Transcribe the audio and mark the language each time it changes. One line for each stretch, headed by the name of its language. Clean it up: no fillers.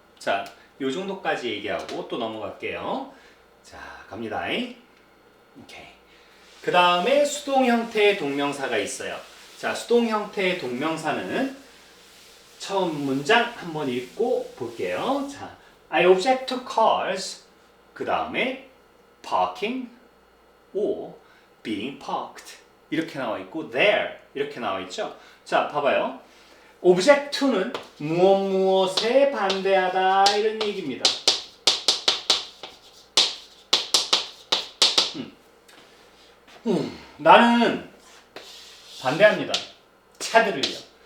Korean: 자, 요 정도까지 얘기하고 또 넘어갈게요. 자, 갑니다. 오케이. 그 다음에 수동 형태의 동명사가 있어요. 자, 수동 형태의 동명사는 처음 문장 한번 읽고 볼게요. 자,
English: I object to cars.
Korean: 그 다음에
English: parking or being parked.
Korean: 이렇게 나와 있고 there 이렇게 나와 있죠. 자, 봐봐요. object to는 무엇에 반대하다 이런 얘기입니다. 나는 반대합니다. 차들을요.